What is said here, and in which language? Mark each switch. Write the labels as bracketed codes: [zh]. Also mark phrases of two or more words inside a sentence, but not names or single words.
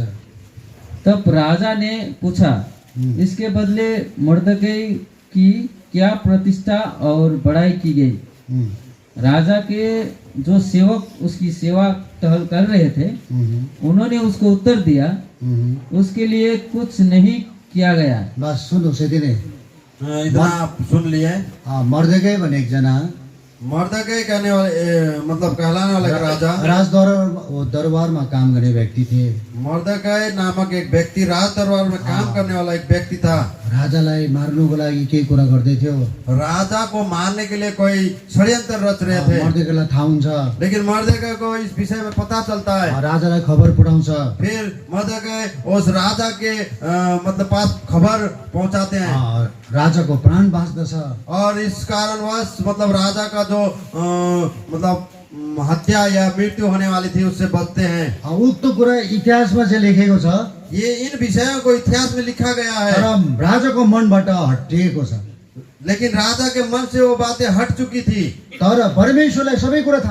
[hi] तब राजा ने पूछा, इसके बदले मुर्दकई की क्या प्रतिष्ठा और बड़ाई की गई? राजा के जो सेवक उसकी सेवा टहल कर रहे थे, उन्होंने उसको उत्तर दिया, उसके लिए कुछ नहीं किया गया। [ne] बस सुन उसे दिने [hi] इतना आप सुन लिए। [ne] मर्देकै भने एकजना [hi] मर्दकै कहने वाले मतलब कहलाने वाला एक राजा, [ne] दरबारमा काम गर्ने व्यक्ति थिए। [hi] मर्दकै नामक एक व्यक्ति राज दरबार में काम करने वाला एक व्यक्ति था। [ne] राजालाई मार्नुको लागि केही कुरा गर्दै थियो। [hi] राजा को मारने के लिए कोई षड्यंत्र रच रहे थे, [ne] मर्देकैलाई थाहा हुन्छ। [hi] लेकिन मर्दकै को इस विषय में पता चलता है। [ne] राजालाई खबर पठाउँछ। [hi] फिर मर्दकै उस राजा के मतलब पास खबर पहुंचाते हैं, [ne] राजाको प्राण बाँच्दछ। [hi] और इस कारणवश मतलब राजा का जो मतलब हत्या या मृत्यु होने वाली थी उससे बचते हैं। [ne] उक्त कुरा इतिहासमा चाहिँ लेखेको छ, [hi] ये इन विषयों को इतिहास में लिखा गया है, [ne] तर राजाको मनबाट हटिएको छ। [hi] लेकिन राजा के मन से वो बातें हट चुकी थी। [ne] तर परमेश्वरलाई सबै कुरा थाहा